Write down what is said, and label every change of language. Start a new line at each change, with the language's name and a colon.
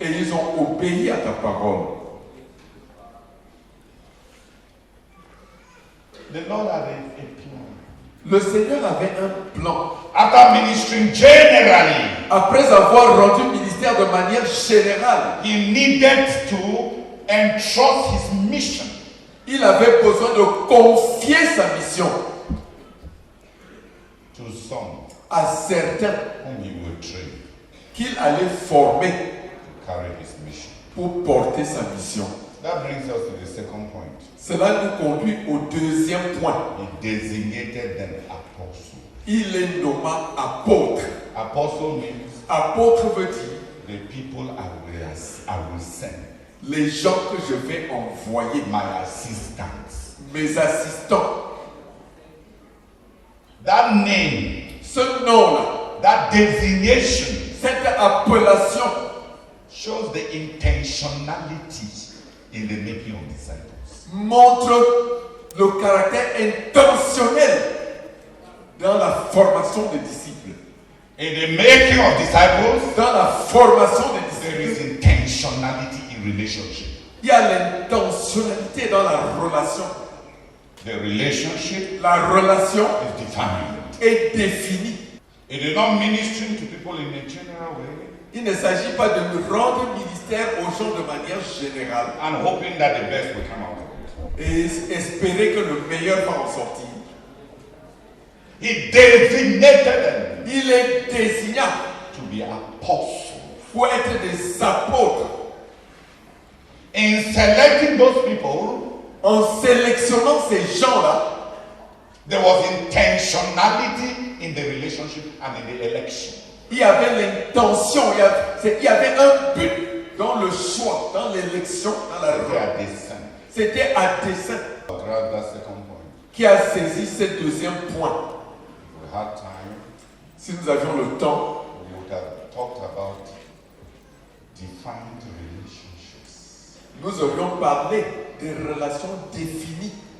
French: Et ils ont obéi à ta parole.
English: The Lord had a plan.
French: Le Seigneur avait un plan.
English: After ministering generally,
French: Après avoir rendu ministère de manière générale,
English: he needed to entrust his mission
French: il avait besoin de confier sa mission
English: to some
French: à certains
English: whom he will train
French: qu'il allait former
English: to carry his mission.
French: pour porter sa mission.
English: That brings us to the second point.
French: Cela nous conduit au deuxième point.
English: He designated them apostles.
French: Il les nomma apôtres.
English: Apostle means
French: Apôtre veut dire
English: the people I will send,
French: les gens que je vais envoyer,
English: my assistants.
French: mes assistants.
English: That name,
French: Ce nom-là,
English: that designation
French: cette appellation
English: shows the intentionality in the making of disciples.
French: montre le caractère intentionnel dans la formation des disciples.
English: In the making of disciples,
French: Dans la formation des
English: there
French: disciples,
English: is intentionality in relationship.
French: il y a l'intentionnalité dans la relation.
English: The relationship
French: La relation
English: is defined.
French: est définie.
English: It is not ministering to people in a general way
French: Il ne s'agit pas de nous rendre ministère aux gens de manière générale
English: and hoping that the best will come out of it.
French: et espérer que le meilleur va en sortir.
English: He designated them
French: Il les désigna
English: to be apostles.
French: pour être des apôtres.
English: In selecting those people,
French: En sélectionnant ces gens-là,
English: there was intentionality in the relationship and in the election.
French: il y avait l'intention, il y avait un but dans le choix, dans l'élection, dans la
English: They
French: relation.
English: are descent.
French: C'était à dessein
English: Grab that second point.
French: qui a saisi ce deuxième point.
English: If we had time,
French: Si nous avions le temps,
English: we would have talked about defined relationships.
French: nous aurions parlé des relations définies.